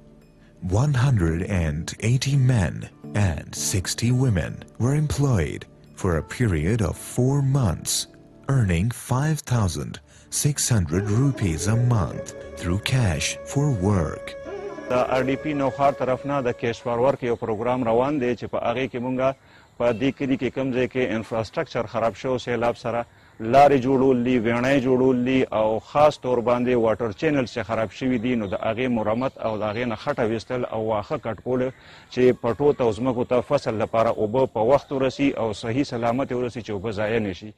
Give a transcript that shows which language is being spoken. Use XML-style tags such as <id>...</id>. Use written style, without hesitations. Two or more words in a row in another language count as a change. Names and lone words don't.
<en>180 men and 60 women were employed for a period of 4 months, earning 5,600 rupees a month through cash for work.</en> <ps>The RDP نوخار طرفنا د</ps> <en>cash for work</en> <ps>یو پروګرام روان دی چې په هغه کې مونږه په دې کلی کې کوم ځای کې انفراستراکچر خراب شو سیلاب سره لارې جوړول دي ویڼۍ جوړول دي او خاص طور باندې</ps> <en>water channel</en> <ps>چې خراب شوي دي نو د هغې مرمت او د هغې نه خټه ویستل او واښه کټکول چې پټو ته او ځمکو ته فصل لپاره اوبه په وخت ورسي او صحیح سلامت ورسي چې اوبه ضایع نه شي.</ps>